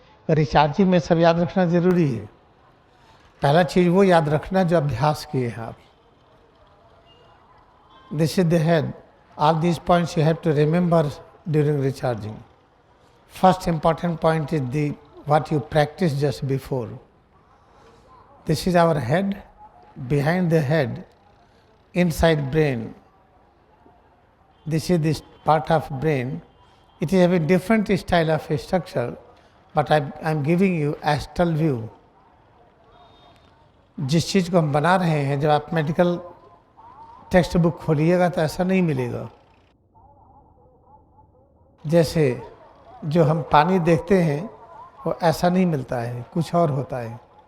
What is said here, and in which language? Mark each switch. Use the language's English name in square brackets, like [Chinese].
[Hindi] Recharging में सब याद रखना ज़रूरी है। पहला चीज़ वो याद रखना जो अभ्यास किए हैं आप। [English] This is the head. All these points you have to remember during recharging. First important point is the what you practiced just before. This is our head. Behind the head, inside brain, this is this part of brain. It is a different style of structure, but I'm giving you astral view. [Hindi] जिस चीज़ को हम बना रहे हैं, जब आप medical text book खोलिएगा तो ऐसा नहीं मिलेगा। जैसे जो हम पानी देखते हैं वो ऐसा नहीं मिलता है, कुछ और होता है।